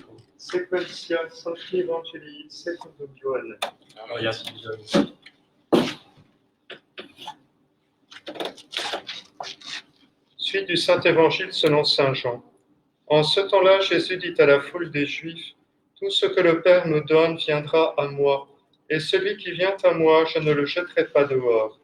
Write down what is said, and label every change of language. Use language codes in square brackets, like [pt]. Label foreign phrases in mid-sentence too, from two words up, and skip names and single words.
[la] sequentia Sancti Evangelii secundum Ioannem. Gloria tibi, Domine. [fr] Suite du Saint-Évangile selon Saint Jean. En ce temps-là, Jésus dit à la foule des Juifs, « Tout ce que le Père me donne viendra à moi, et celui qui vient à moi, je ne le jetterai pas dehors.